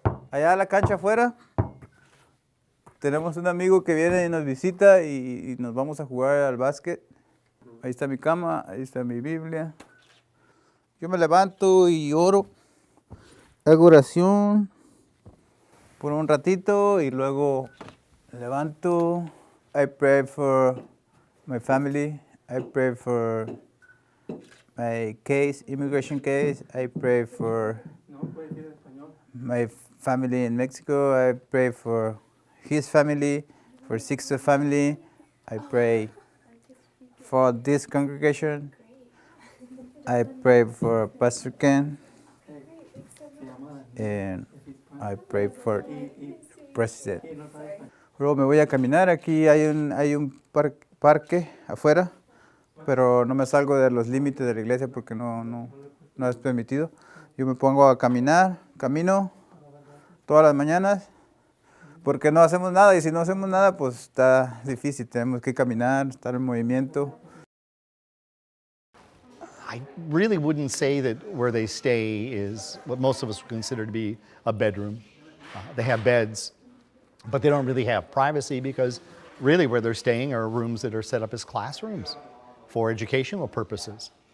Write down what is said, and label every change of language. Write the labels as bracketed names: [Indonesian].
[Spanish] Allá a la cancha afuera. Tenemos un amigo que viene y nos visita y nos vamos a jugar al básquet. Ahí está mi cama, ahí está mi Biblia. Yo me levanto y oro. Hago oración por un ratito y luego me levanto. [English] I pray for my family. I pray for my immigration case. I pray for my family in Mexico. I pray for his family, for Sixto family. I pray for this congregation. I pray for Pastor Ken. And I pray for President. [Spanish] Luego me voy a caminar. Aquí hay un parque afuera, pero no me salgo de los límites de la iglesia porque no es permitido. Yo me pongo a camino todas las mañanas, porque no hacemos nada, y si no hacemos nada, pues está difícil. Tenemos que caminar, estar en movimiento. [English] I really wouldn't say that where they stay is what most of us would consider to be a bedroom. They have beds, but they don't really have privacy because really where they're staying are rooms that are set up as classrooms for educational purposes.